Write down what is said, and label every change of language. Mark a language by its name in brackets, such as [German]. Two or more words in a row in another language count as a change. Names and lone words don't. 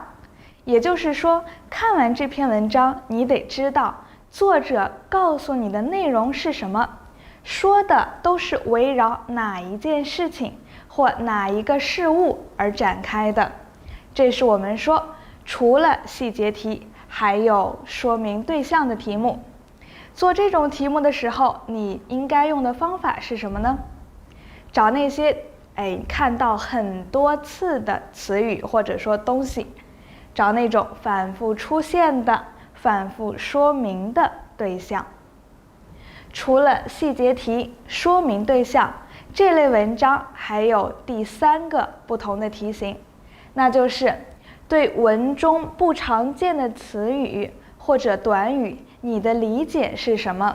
[Chinese] 也就是說，看完這篇文章，你得知道作者告訴你的內容是什麼，說的都是圍繞哪一件事情或哪一個事物而展開的。這是我們說除了細節題，還有說明對象的題目。做這種題目的時候，你應該用的方法是什麼呢？找那些看到很多次的詞語或者說東西，找那種反覆出現的、反覆說明的對象。除了細節題、說明對象這類文章，還有第3個不同的題型，那就是對文中不常見的詞語或者短語，你的理解是什麼？